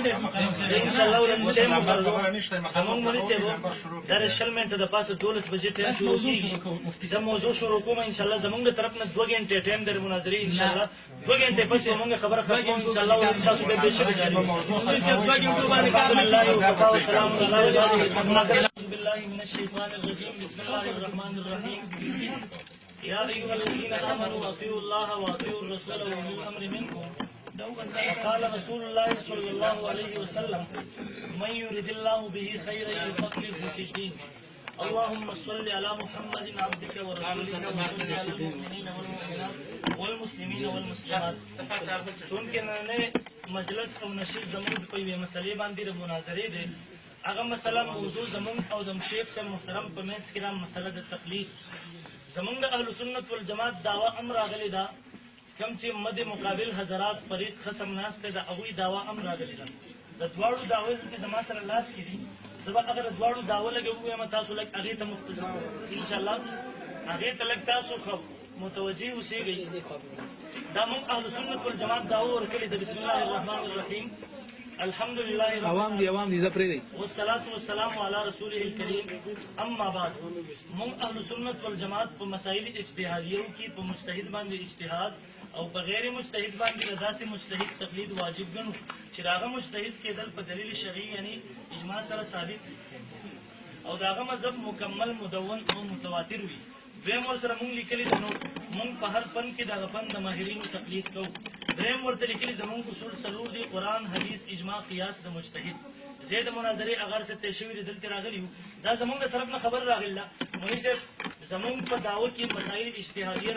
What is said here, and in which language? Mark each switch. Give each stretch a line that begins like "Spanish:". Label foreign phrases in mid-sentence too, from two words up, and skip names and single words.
Pashto: زمونږ مولوي صاحب دا شل منټه د پاسه 12 بجې ټایم شروع کېږي زه موضوع شروع کوم
Arabic: ان شاء الله
Pashto: زمونږ د طرف نه 2 غنټې ټایم در مناظرې
Arabic: ان شاء الله
Pashto: 2 غنټې پس موږ خبره ختمو
Arabic: ان شاء الله
Pashto: تاسو به بشک جاري مولوي صاحب 2 غنټو باندې
Arabic: الله وکفا والسلام علی عباده بالله من الشیطان الرجیم بسم الله الرحمن الرحیم یا ایها الذین آمنوا اطیعوا الله واطیعوا الرسول واولي الامر منکم وقال رسول الله صلى الله عليه وسلم من يرد الله به خيرا يفقهه في الدين اللهم صل على محمد عبدك ورسولك وصل على المؤمنين والمؤمنات والمسلمين والمسلمات
Pashto: چونکه نن مجلس او نشید زمون په یوه مسلې باندې مناظرې ده هغه مثلا موضوع زمون او د شیخ صاحب محترم په منځ کې را مسله د تقلید زمون د
Arabic: اهل سنت والجماعت
Pashto: دعوه امر راغلی دا کم چې مد مقابل حضرات فریق خصم ناسته د هغوی دعوه هم راغلې ده د دواړو دعوې کې زما سره لاس کې دي زه به اگر دواړو دعوه لږ ووایم تاسو لږ هغې ته مختصر انشاءالله هغې ته لږ تاسو متوجه اوسېږئ دا موږ
Arabic: اهل سنت والجماعت
Pashto: دعوه ورکړې ده
Arabic: بسم الله الرحمن الرحیم الحمد لله
Pashto: عوام دي زه پرېږدئ
Arabic: والصلاة والسلام على رسوله الكريم اما بعد
Pashto: موږ
Arabic: اهل سنت والجماعت
Pashto: په مسائل اجتهادیو کې په مجتهد باندې اجتهاد او په غیر مجتهد باندې داسې مجتهد تقلید واجب ګڼو چې هغه مجتهد کېدل په دلیل شرعي یعنی اجماع سره ثابت او د هغه مذهب مکمل مدون او متواتر وي دویم ورسره مونږ لیکلي نو مونږ په هر فن کې د هغه فن د ماهرینو تقلید کوو دریم ورته لیکلي زمونږ اصول څلور دي قرآن حدیث اجماع قیاس د مجتهد زه د مناظرې اگر څه طے شوي دي دلته راغلي وو دا زمونږ د طرف نه خبر راغله مولوي صاحب زمونږ په دعوه کې مسایل اجتهادیه